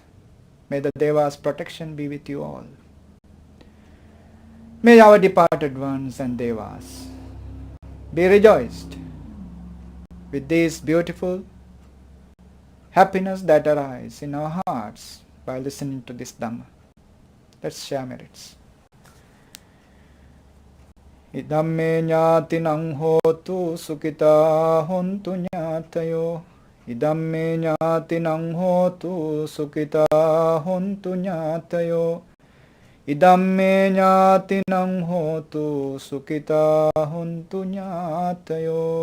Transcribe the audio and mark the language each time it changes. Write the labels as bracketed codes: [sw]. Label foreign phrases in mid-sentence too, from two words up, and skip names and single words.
[en] May the Devas' protection be with you all. May our departed ones and Devas be rejoiced with this beautiful happiness that arises in our hearts by listening to this Dhamma. Let's share merits. [pi] Idamme ñātinang hotu sukita hontu ñātayo. Idamme ñātinang hotu sukita hontu ñātayo. Idamme ñātinang hotu sukita huntu ñātayo.